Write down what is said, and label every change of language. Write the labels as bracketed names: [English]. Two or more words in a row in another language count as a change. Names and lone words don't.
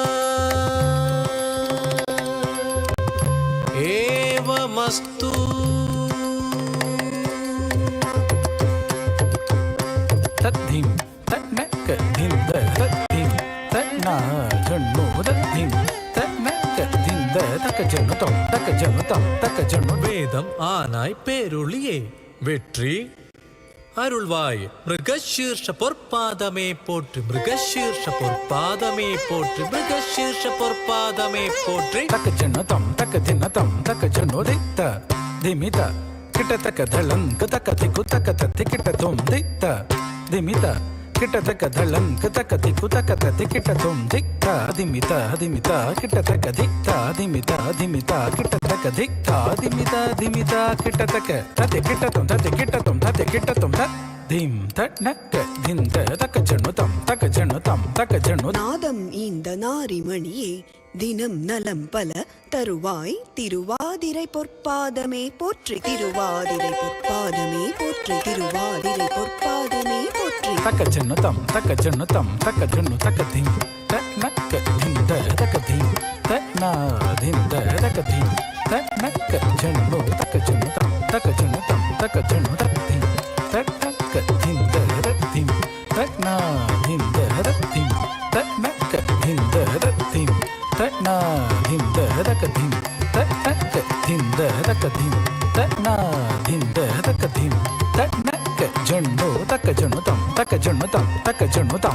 [Sanskrit] एवमस्तु. तद्धिं तन्नकदिन्द रद्धिं तन्नाजन्नो रद्धिं तन्नकदिन्द तकजनुतं तकजनुतं तकजनु. [Tamil] வேதம் ஆனாய் பேருளியே வெற்றி அருள்வாய். மிருகசீர்ஷ பொற்பாதமே போற்றி, மிருகசீர்ஷ பொற்பாதமே போற்றி, மிருகசீர்ஷ பொற்பாதமே போற்றி. तकजनुतं तकजनुतं तकजनुदित्त दिमित किटतक धळं कतक तिकु तक तति किटतुं दित्त दिमित किटतक धळं कतक तिकु तक तति किटतुं दित्त दिमित दिमित किटतक दित्त दिमित दिमित किटतक दित्त दिमित दिमित किटतक तति किटतुं तति किटतुं तति किटतुं ಧಿಂ ತಟ್ನಕ್ಕ ಧಿಂತ ತಕ ಜಣ್ಣು ತಂ ತಕ ಜಣ್ಣು ತಂ ತಕ ಜಣ್ಣು நாதம் இந்த நாரிமணியே தினம் நலம் பல தருவாய் திருவாதிரை பொற்பாதமே போற்றி திருவாதிரை பொற்பாதமே போற்றி திருவாதிரை பொற்பாதமே போற்றி ತಕ ಜಣ್ಣು ತಂ ತಕ ಜಣ್ಣು ತಂ ತಕ ಜಣ್ಣು ತಕ ಧಿಂ ತಟ್ನಕ್ಕ ಧಿಂತ ತಕ ಧಿಂ ತಟ್ನಾ ಧಿಂತ ತಕ ಧಿಂ ತಟ್ನಕ್ಕ ಜಣ್ಣು ತಕ ಜಣ್ಣು ತಂ ತಕ ಜಣ್ಣು ತಂ ತಕ ಜಣ್ಣು ತಕ ಧಿಂ ತಟ್ನಕ್ಕ ಧಿಂತ ಧಿಂ ತಟ್ನಾ ಧಿಂತ ಧಿಂ ತಟ್ನಕ್ಕ ಧಿಂತ ಧಿಂ ತಟ್ನಾ ಧಿಂತ ತಕ ಧಿಂ ತಟ್ನಕ್ಕ ಧಿಂತ ತಕ ಧಿಂ ತಟ್ನಾ ಧಿಂತ ತಕ ಧಿಂ ತಟ್ನಕ್ಕ ಜಣ್ಣು ತಕ ಜಣ್ಣು ತಂ ತಕ ಜಣ್ಣು ತಂ ತಕ ಜಣ್ಣು ತಂ